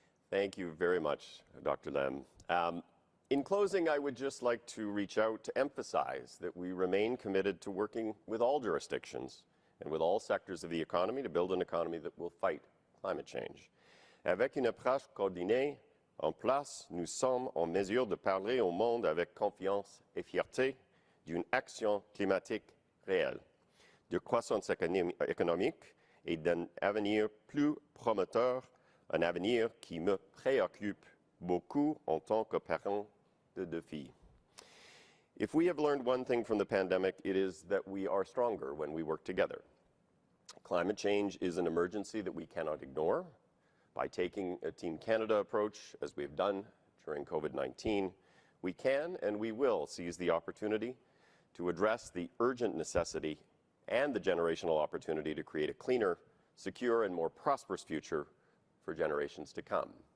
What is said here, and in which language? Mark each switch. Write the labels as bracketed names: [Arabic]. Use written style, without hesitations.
[English] Thank you very much, Dr. Lem. In closing, I would just like to reach out to emphasize that we remain committed to working with all jurisdictions and with all sectors of the economy to build an economy that will fight climate change. [French] Avec une approche coordonnée en place, nous sommes en mesure de parler au monde avec confiance et fierté d'une action climatique réelle, de croissance économique et d'un avenir plus prometteur, un avenir qui me préoccupe beaucoup en tant que parent de deux filles. [English] If we have learned one thing from the pandemic, it is that we are stronger when we work together. Climate change is an emergency that we cannot ignore. By taking a Team Canada approach, as we've done during COVID-19, we can and we will seize the opportunity to address the urgent necessity and the generational opportunity to create a cleaner, secure, and more prosperous future for generations to come.